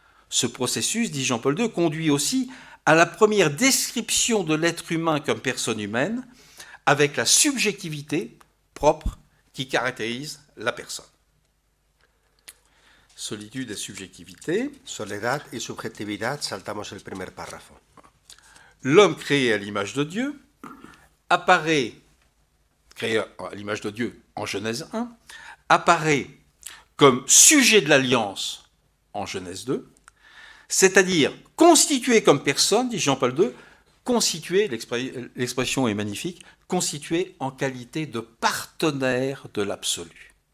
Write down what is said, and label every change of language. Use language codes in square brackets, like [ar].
[fr] Ce processus, dit Jean-Paul II, conduit aussi à la première description de l'être humain comme personne humaine, avec la subjectivité propre qui caractérise la personne. Solitude et subjectivité. [es] Soledad y subjetividad, saltamos el primer párrafo. [fr] L'homme créé à l'image de Dieu apparaît, créé à l'image de Dieu en Genèse 1, apparaît comme sujet de l'alliance en Genèse 2, c'est-à-dire constitué comme personne, dit Jean-Paul II, constitué, l'expression est magnifique, constitué en qualité de partenaire de l'absolu.